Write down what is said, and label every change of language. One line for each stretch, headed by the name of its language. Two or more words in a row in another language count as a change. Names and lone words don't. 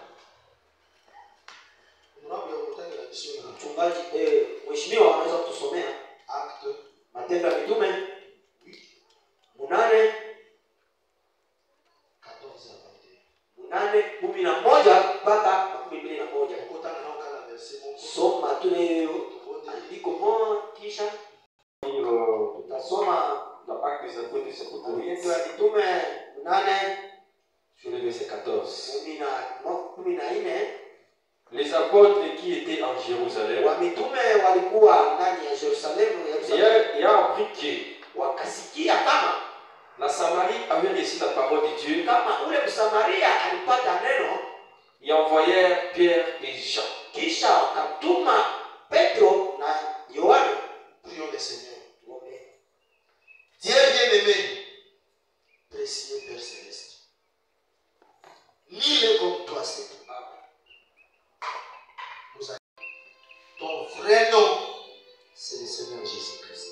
Swahili: Mchungaji mheshimiwa anaweza kutusomea Matendo ya Mitume 8:11 mpaka 21. Soma tu hiyo andiko moja kisha tutasoma
French: Actes des Apôtres chapitre 8.
Swahili: Matendo ya Mitume 8
French: Sur le verset 14.
Swahili: 14.
French: Les apôtres qui étaient en Jérusalem
Swahili: Wamitume walikuwa ndani ya Yerusalemu
French: et ont appris que
Swahili: wakasikia kama
French: la Samarie avait reçu la parole de Dieu,
Swahili: kama ule Msamaria alipata neno,
French: et envoyèrent Pierre et Jean.
Swahili: kisha wakatuma Petro na Yohana.
French: Prions le Seigneur. Dieu bien-aimé, précieux Père Céleste, nul comme toi, c'est toi. Ton vrai nom, c'est le Seigneur Jésus-Christ.